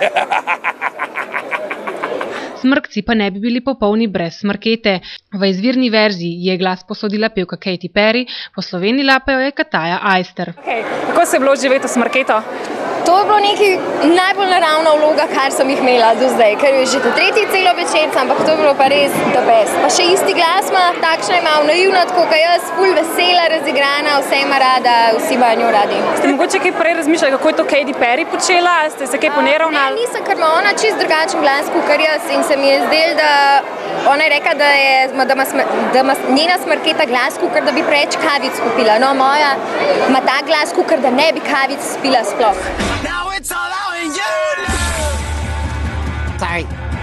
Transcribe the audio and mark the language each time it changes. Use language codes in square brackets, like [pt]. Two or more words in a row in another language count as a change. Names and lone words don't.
[sl] Smrkci pa ne bi bili popolni brez Smrkete. V izvirni verziji je glas posodila pevka Katy Perry, poslovenila pa jo je Kataja Ajster. Kako se je bilo živeti v Smrketo? To je bilo nekaj najbolj naravna vloga, kar sem jih imela do zdaj, ker je že ta tretji celovečerc, ampak to je bilo pa res [en] the best. [sl] Pa še isti glas ima, takšna je malo naivna, tako kot jaz, ful vesela, razigrana, vse ima rada, vsi imajo njo radi. Ste mogoče kaj prej razmišljali, kako je to Katy Perry počela? Ste se kaj poneravnali? Ne, nisem, ker ima ona čist drugačen glas kot jaz in se mi je zdelo, da ona je rekla, da ima njena Smrketa glas, kot da bi preveč kavic popila. No, moja ima ta glas, kot da ne bi kavic spila sploh. [en] Now it's all out in you. Sorry.